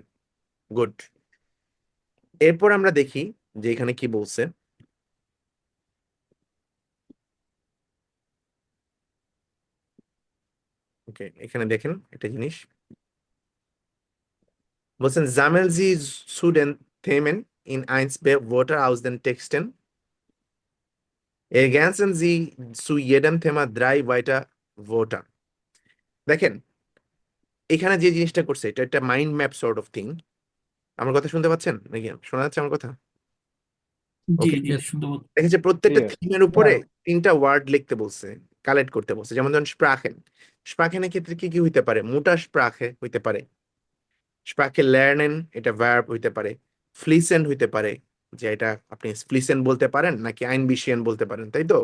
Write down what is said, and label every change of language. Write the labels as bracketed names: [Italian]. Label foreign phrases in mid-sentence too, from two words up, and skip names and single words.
[Bangla] গুড। এরপর আমরা দেখি যে এখানে কি বলছে। ওকে, এখানে দেখেন একটা জিনিস বলছেন, [German] sammeln Sie zu den Themen in 1b Wörter aus den Texten. Ergänzen Sie zu jedem Thema 3 weitere Wörter. [Bangla] দেখেন এখানে যে জিনিসটা করছে, এটা একটা [English] mind map sort of thing. [Bangla] আমার কথা শুনতে পাচ্ছেন নাকি? শোনা যাচ্ছে আমার কথা? জি ওকে, জি শুনতে পাচ্ছি। দেখেছে প্রত্যেকটা ক্লিয়ার। থিমের উপরে 3টা ওয়ার্ড লিখতে বলছে, কালেক্ট করতে বলছে। যেমন ধরুন স্প্রাখেন, স্প্রাখেনের ক্ষেত্রে কি কি হইতে পারে? [German] Muttersprache [Bangla] হইতে পারে, [German] Sprache lernen [Bangla] এটা ভার্ব হইতে পারে, ফ্লিসেন হইতে পারে, যে এটা আপনি ফ্লিসেন বলতে পারেন নাকি আইনবিশিয়ান বলতে পারেন, তাই তো?